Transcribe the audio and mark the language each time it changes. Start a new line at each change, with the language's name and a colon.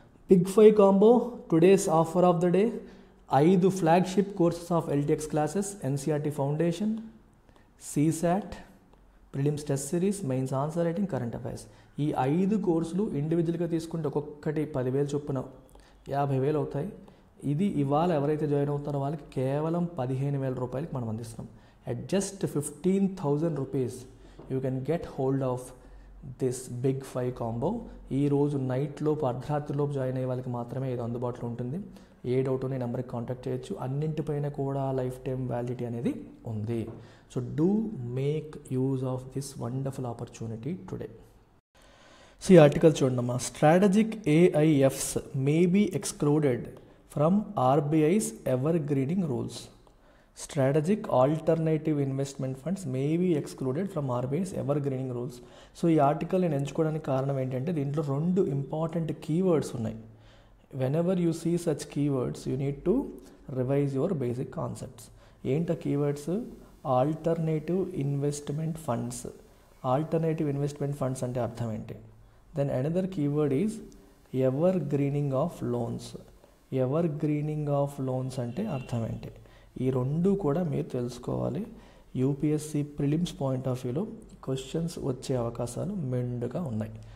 English: Big 5 combo, today's offer of the day, 5 flagship courses of LTX classes, NCERT Foundation, CSAT, Prelims Test Series, Mains Answer Writing, Current Affairs.
Telugu: ఈ 5 కోర్సులు ఇండివిజువల్గా తీసుకుంటే ఒక్కొక్కటి 10,000 చొప్పున 50,000 అవుతాయి. ఇది ఇవాళ ఎవరైతే జాయిన్ అవుతారో వాళ్ళకి కేవలం 15,000 రూపాయలకి మనం అందిస్తున్నాం.
English: At just 15,000 rupees you can get hold of this big 5 combo.
Telugu: ఈరోజు నైట్లోపు అర్ధరాత్రిలోపు జాయిన్ అయ్యే వాళ్ళకి మాత్రమే ఇది అందుబాటులో ఉంటుంది. ఏ డౌట్ ఉన్న నెంబర్కి కాంటాక్ట్ చేయొచ్చు. అన్నింటిపైన కూడా లైఫ్ టైం వ్యాలిడిటీ అనేది ఉంది.
English: So do make use of this wonderful opportunity today.
Telugu: So ఈ ఆర్టికల్ చూడమ్మా.
English: Strategic AIFs may be excluded from RBI's evergreening rules. Strategic alternative investment funds may be excluded from RBI's evergreening rules.
Telugu: So ఈ article నేను ఎంచుకోవడానికి కారణం ఏంటంటే దీంట్లో 2 important keywords ఉన్నాయి.
English: whenever you see such keywords you need to revise your basic concepts.
Telugu: ఏంట keywords? Alternative investment funds.
English: alternative investment funds
Telugu: అంటే అర్థం ఏంటి?
English: Then another keyword is evergreening of loans.
Telugu: Ever greening of loans అంటే అర్థం ఏంటి? ఈ 2 కూడా మీరు తెలుసుకోవాలి. యూపీఎస్సీ ప్రిలిమ్స్ పాయింట్ ఆఫ్ వ్యూలో క్వశ్చన్స్ వచ్చే అవకాశాలు మెండుగా ఉన్నాయి.